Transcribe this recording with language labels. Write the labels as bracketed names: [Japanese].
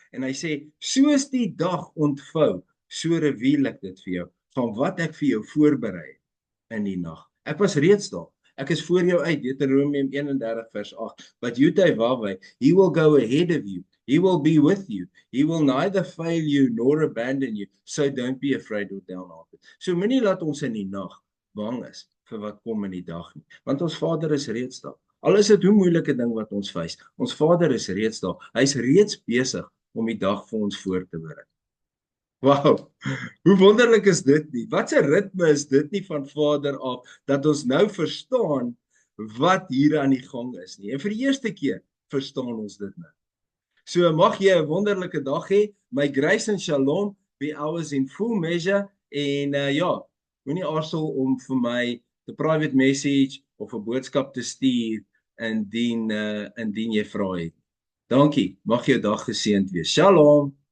[Afrikaans] En hy sê, soos die dag ontvou, so reveal ek dit vir jou, van wat ek vir jou voorberei in die nag. Ek was reeds daar. Ek is voor jou uit, Deuteronomium 31 vers 8. [English] But Yudai, he will go ahead of you. He will be with you. He will neither fail you nor abandon you. So don't be afraid or downhearted. [Afrikaans] So moenie laat ons in die nag bang is vir wat kom in die dag nie. Want ons Vader is reeds daar. Al is dit hoe moeilike ding wat ons face, ons Vader is reeds daar. Hy is reeds besig om die dag vir ons voor te berei. Wow, hoe wonderlik is dit nie? Wat 'n ritme is dit nie van Vader af, dat ons nou verstaan wat hier aan die gang is nie. En vir die eerste keer verstaan ons dit nou. So mag jy 'n wonderlike dag hê. [English] My grace and shalom be ours in full measure. [Afrikaans] En ja, moenie aarzel om vir my 'n private message of 'n boodskap te stuur indien jy vra het. Dankie, mag jou dag geseënd wees. Shalom.